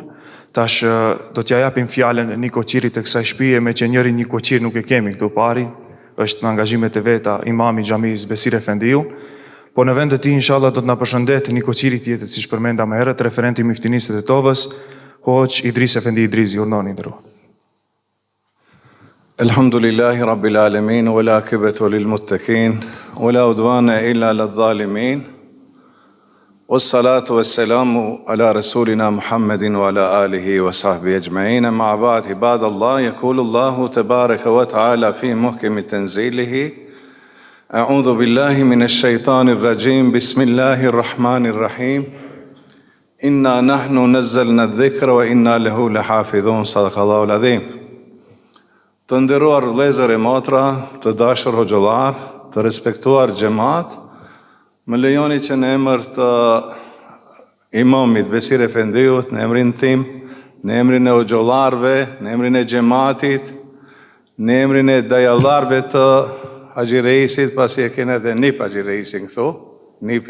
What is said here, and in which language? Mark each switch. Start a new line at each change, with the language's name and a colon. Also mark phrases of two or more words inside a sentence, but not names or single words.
Albanian: Tash do t'ja japim fjalën një koqirit të kësaj shtëpie, me që njëri një koqir nuk e kemi këtu pari, është në angazhimet e veta imami xhamisë Besir Efendiu. Po në vend të tij inshallah do të na përshëndet një koqiri tjetër, siç përmenda më herët, referenti i miftinisë të Tetovës, Hoxh Idris Efendi Idrizi, urdhoni nderuar.
Arabic: الحمد لله رب العالمين والعاقبة للمتقين ولا عدوان إلا للظالمين. والصلاة والسلام على رسولنا محمد وعلى آله وصحبه أجمعين. مع بعض عباد الله، يقول الله تبارك وتعالى في محكم تنزيله: أعوذ بالله من الشيطان الرجيم، بسم الله الرحمن الرحيم، إنا نحن نزلنا الذكر وإنا له لحافظون. صدق الله العظيم.
Albanian: Të nderuar vëllezër e motra, të dashur hoxhallar, të respektuar xhamat, më lejoni që në emër të imamit Besir Efendiut, në emrin tim, në emrin e hoxhallarëve, në emrin e xhamatit, në emrin e dajallarëve të Haxhi Reisit, pasi e kene edhe nip Haxhi Reisin këtu, nip i